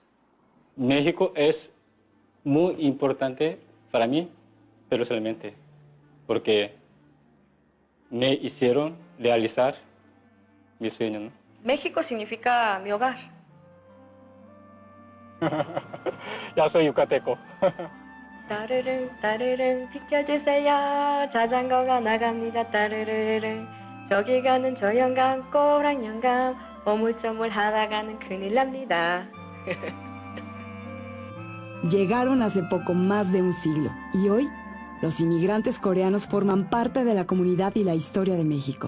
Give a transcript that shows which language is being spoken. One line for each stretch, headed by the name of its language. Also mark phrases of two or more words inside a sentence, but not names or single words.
Spanish: México es muy importante para mí, personalmente, porque me hicieron realizar mi sueño, ¿no? México significa mi hogar. Ya soy yucateco.
Korean: 따르릉 따르릉 비켜주세요. 자전거가 나갑니다. 따르르르릉 저기 가는 저 영감 꼬랑 영감 오물조물 하다가는 큰일 납니다.
Spanish: Llegaron hace poco más de un siglo y hoy los inmigrantes coreanos forman parte de la comunidad y la historia de México.